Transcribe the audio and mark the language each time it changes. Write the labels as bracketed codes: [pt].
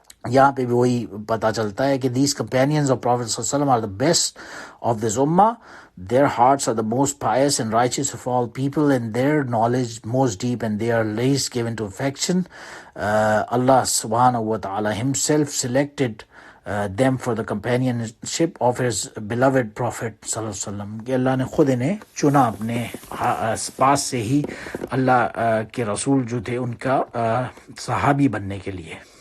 [ur] یہاں پہ بھی وہی پتہ چلتا ہے کہ [en] these companions of Prophet صلی اللہ علیہ وسلم are the best of this ummah. Their hearts are the most pious and righteous of all people, and their knowledge most deep, and they are least given to affection. Allah subhanahu wa ta'ala himself selected them for the companionship of his beloved Prophet [ur] صلی اللہ علیہ وسلم، کہ اللہ نے خود انہیں چنا اپنے پاس سے ہی اللہ کے رسول جو تھے ان کا صحابی بننے کے لیے.